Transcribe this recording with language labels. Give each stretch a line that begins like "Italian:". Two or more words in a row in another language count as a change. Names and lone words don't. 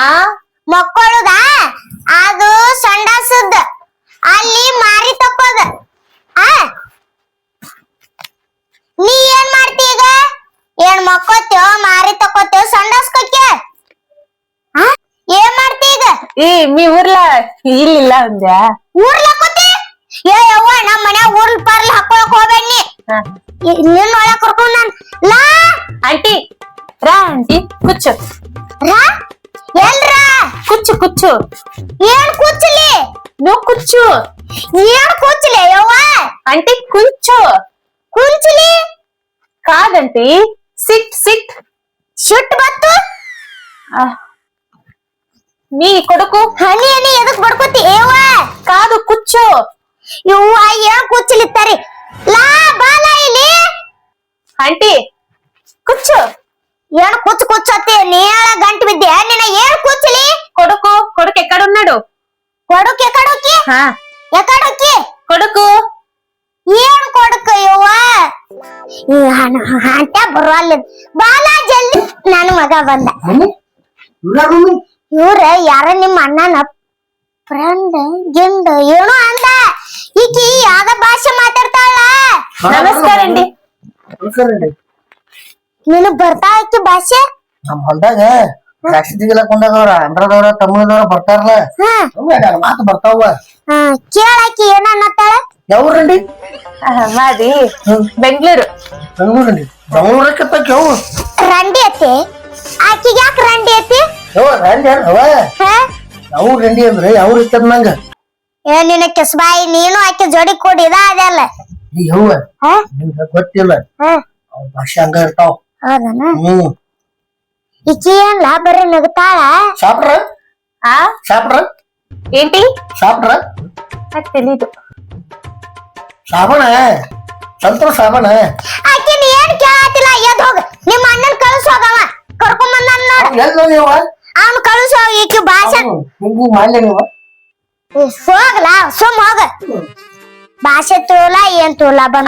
Kannada: ಮಕ್ಕಳುದ ಅದು ಸಂಡಾಸದ ಅಲ್ಲಿ ಮಾರಿ ತಕ್ಕೋದ ಆ ನೀ ಏನ್ ಮಾಡ್ತಿ ಈಗ ಏನ್ ಮಕ್ಕೋತ್ಯೋ ಮಾರಿ ತಕ್ಕೋತ್ಯೋ ಸಂಡಾಸ್ಕೊಕ್ಕೆ ಏನ್ ಮಾಡ್ತಿ ಈಗ
Telugu: ಈ మీ ఊర్లో ఇల్లు ఉందా
Kannada: ಊರ್ಲಕ್ಕೋತಿ ಏ ಯವ್ವ ನಮ್ಮ ಮನ್ಯಾಗ ಊರ್ಲ್ ಪಾರ್ಲ್ ಹಾಕೊಳಕ್ ಹೋಗ್ಬೇಡಿ ನಿನ್ನ ಒಳಗ್ ಕರ್ಕೊಂಡ್ ನಾನ್ ಲಾ
Telugu: ఆంటీ రా ఆంటీ కూర్చో
Kannada: ರಾ ಎಲ್ರಾ
Telugu: కూర్చో కూర్చో
Kannada: ಏನ್ ಕೂಚಲಿ
Telugu: నువ్వు కూర్చో
Kannada: ಏನ್ ಕೂಚಲಿ ಯವ್ವ
Telugu: ఆంటీ కూర్చో
Kannada: ಕುಂಚಲಿ
Telugu: కాదంటీ
English: sit sit
Kannada: ಶಿಟ್ ಬತ್ತು
Telugu: నీ కొడుకు
Kannada: ಹನಿ ಹನಿ ಎದಕ್ ಬಡ್ಕೋತಿ ಏವ
Telugu: కాదు కూర్చో
Kannada: ಯವ್ವ ಏನ್ ಕೂಚಲಿತ್ತಾರಿ ಲಾ ಬಾಲ ಇಲ್ಲಿ
Telugu: ఆంటీ కూర్చో
Kannada: ಏನ್ ಕುಚ್ಚ ಕುಚ್ಚತ್ತಿ ನೀಳ ಗಂಟು ಬಿದ್ದೆ ನಿನ್ನ ಏನ್ ಕೂಚಲಿ
Telugu: కొడుకు కొడుకు ఎక్కడున్నాడు
Kannada: ಕೊಡುಕ್ ಎಕಡೋಕಿ ಹಾ ಎಕಡೋಕಿ
Telugu: కొడుకు
Kannada: ಏನ್ ಕೊಡುಕ ಯವ್ವ ಹಂಟ ಬರಲ್ಲ ಬಾಲ ಜಲ್ದಿ ನನ್ನ ಮಗ ಬಂದ ಇವ್ರ ಯಾರ ನಿಮ್ಮ ಅಣ್ಣನ ಫ್ರೆಂಡ್ ಗಿಂಡ್ ಏನೋ ಅಂದ ಈಕಿ ಯಾವ್ದ ಭಾಷೆ ಮಾತಾಡ್ತಾಳ ನಮಸ್ಕಾರ ಅಂడి ನಿನಗ್ ಬರ್ತಾ ಈಕಿ ಭಾಷೆ ನಮ್ ಹೊಲ್ದಾಗ ರಾಶಿ ತೆಗಿಲಕ್ ಬಂದಾಗವ್ರ ಅಂದ್ರದವ್ರ ತಮಿಳದವ್ರ ಬರ್ತಾರಲ್ಲ ಮಾತು ಬರ್ತಾವ ಕೇಳಾಕಿ ಏನ ಅನ್ನತ್ತಾಳ ಯಾವ್ರಂಡಿ
Telugu: మాది బెంగళూరు
Kannada: ಬೆಂಗಳೂರಲ್ಲಿ ಬೆಂಗಳೂರಕ್ಕೆ ಯಾವ ರಂಡಿ ಅತ್ತಿ ಆಕಿಗೆ ಯಾಕೆ ರಂಡಿ ಅತ್ತಿ ಯಾವ ರಂಡಿ ಅವ ಹಾ ಯಾವ ರಂಡಿ ಅಂದ್ರೆ ಯಾವ ಇರ್ತದ ನಂಗ ಏ ನಿನ್ನ ಕೆಸ್ಬಾಯಿ ನೀನು ಆಕೆ ಜೋಡಿ ಕೂಡಿದ ಅದಲ್ಲ ಯವ್ವ ಹಾ ನಿಮ್ಗ ಗೊತ್ತಿಲ್ಲ ಹಾ ಅವ್ರ ಭಾಷೆ ಹಂಗ ಇರ್ತಾವ ಹೌದನ ಈಕಿ ಏನ್ಲ ಬರೀ ನಗ್ತಾಳ ಶಾಪ್ರ
Telugu: ఆ
Kannada: ಶಾಪ್ರ
Telugu: ఏంటి
Kannada: ಶಾಪ್ರ
Telugu: నాకు తెలీదు
Kannada: ಸಾಬಣ ಸಂತರ ಸಾಬಣ ಆಕಿನ ಏನ್ ಕೇಳಾತಿಲ್ಲ ಎದ್ ಹೋಗ ನಿಮ್ಮ ಅಣ್ಣನ್ ಕಳ್ಸ ಹೋಗವ ಕರ್ಕೊಂಡ್ ಬಂದ ನೋಡ ಎಲ್ಲ ನೀವ ಅವ್ನ್ ಕಳ್ಸ ಹೋಗ ಈಕಿ ಭಾಷೆ ನಿಂಗೂ ಮಾಡ್ಲಿ ನೀವ ಹೋಗ್ಲಾ ಸುಮ್ ಹೋಗ ಭಾಷೆ ತೋಲ ಏನ್ ತೋಲ ಬಂದ